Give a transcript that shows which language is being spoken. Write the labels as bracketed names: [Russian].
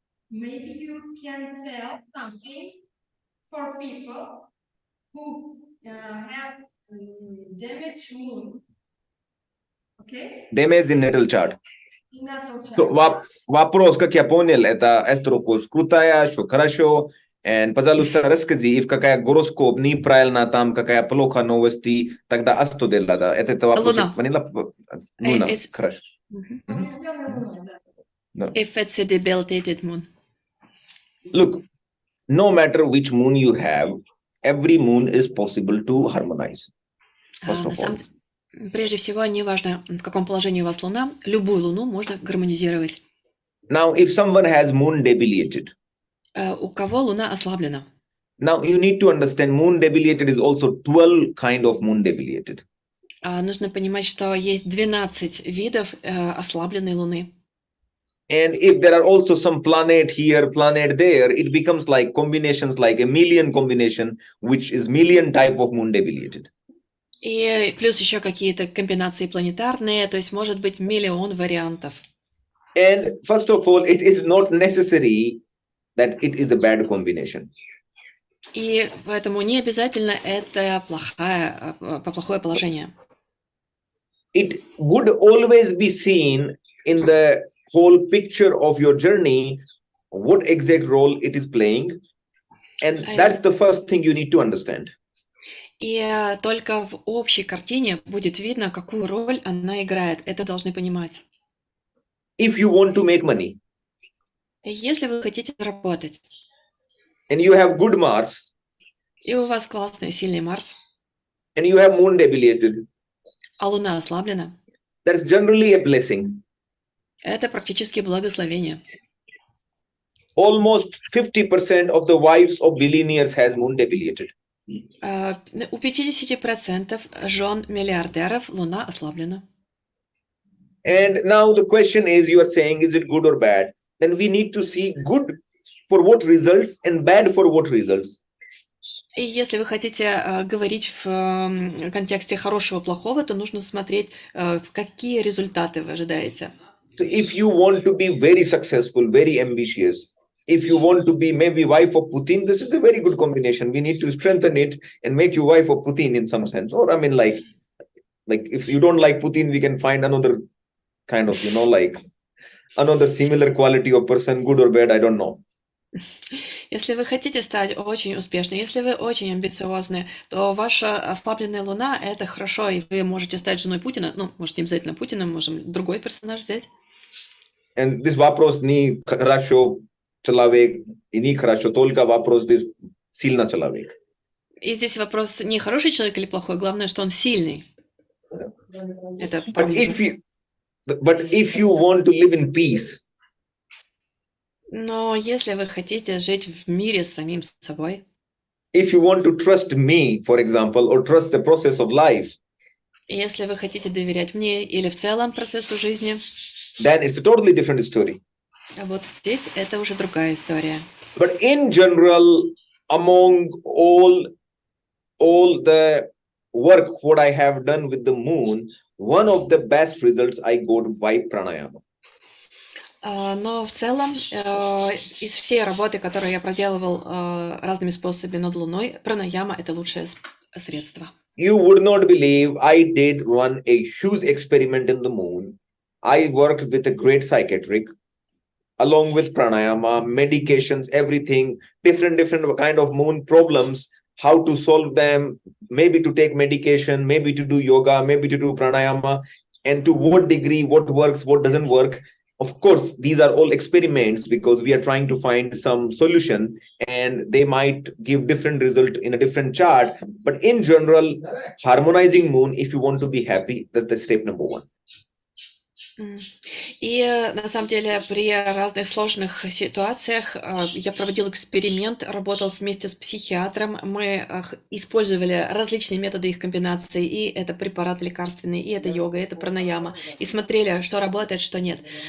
[English] Maybe you can tell something for people who have damaged moon Okay? Damage in natal chart. In natal chart. [Russian] So, вопрос, как я понял, это астрокоч крутая, что хорошо. And, пожалуйста, расскажи, if какая гороскоп неправильно там, какая плохо новости, тогда что делать? Это вопрос. Луна. Луна, хорошо. Поврежденная луна, да. [English] If it's a debilitated moon. Look, no matter which moon you have, every moon is possible to harmonize. First of all. [Russian] Прежде всего, неважно, в каком положении у вас луна, любую луну можно гармонизировать. [English] Now, if someone has moon debilitated, [Russian] у кого луна ослаблена? [English] Now, you need to understand moon debilitated is also 12 kind of moon debilitated. [Russian] Нужно понимать, что есть 12 видов ослабленной луны. [English] And if there are also some planet here, planet there, it becomes like combinations, like a million combination, which is million type of moon debilitated. [Russian] И плюс еще какие-то комбинации планетарные, то есть может быть миллион вариантов. [English] And first of all, it is not necessary that it is a bad combination. [Russian] И поэтому не обязательно это плохое положение. [English] It would always be seen in the whole picture of your journey, what exact role it is playing. And that's the first thing you need to understand. [Russian] И только в общей картине будет видно, какую роль она играет. Это должны понимать. [English] If you want to make money, [Russian] если вы хотите заработать, [English] and you have good Mars, [Russian] и у вас классный, сильный Марс, [English] and you have moon debilitated, [Russian] а Луна ослаблена, [English] that's generally a blessing. [Russian] Это практически благословение. [English] Almost 50% of the wives of billionaires has moon debilitated. [Russian] У 50% жен миллиардеров Луна ослаблена. [English] And now the question is, you are saying, is it good or bad? Then we need to see good for what results and bad for what results. [Russian] И если вы хотите говорить в контексте хорошего, плохого, то нужно смотреть, какие результаты вы ожидаете. [English] So if you want to be very successful, very ambitious, if you want to be maybe wife of Putin, this is a very good combination. We need to strengthen it and make you wife of Putin in some sense. Or I mean, like if you don't like Putin, we can find another kind of, like another similar quality of person, good or bad, I don't know. [Russian] Если вы хотите стать очень успешной, если вы очень амбициозны, то ваша ослабленная Луна – это хорошо, и вы можете стать женой Путина. Ну, может, не обязательно Путина, можем другой персонаж взять. [English] And this [Russian] вопрос не хорошо человек, и не хорошо, только вопрос здесь сильно человек. И здесь вопрос не хороший человек или плохой, главное, что он сильный. Это [English] But if you want to live in peace, [Russian] но если вы хотите жить в мире с самим собой, [English] if you want to trust me, for example, or trust the process of life, [Russian] если вы хотите доверять мне или в целом процессу жизни, [English] then it's a totally different story. [Russian] Вот здесь это уже другая история. [English] But in general, among all the work what I have done with the moon, one of the best results I got by pranayama. [Russian] Но в целом из всей работы, которую я проделывал разными способами над Луной, пранаяма – это лучшее средство. [English] You would not believe I did run a huge experiment in the moon. I worked with a great psychiatric, along with pranayama, medications, everything, different kind of moon problems, how to solve them, maybe to take medication, maybe to do yoga, maybe to do pranayama, and to what degree, what works, what doesn't work. Of course, these are all experiments because we are trying to find some solution and they might give different result in a different chart. But in general, harmonizing moon, if you want to be happy, that's the step number one. [Russian] И на самом деле при разных сложных ситуациях я проводил эксперимент, работал вместе с психиатром, мы использовали различные методы их комбинации, и это препарат лекарственный, и это йога, и это пранаяма, и смотрели, что работает, что нет.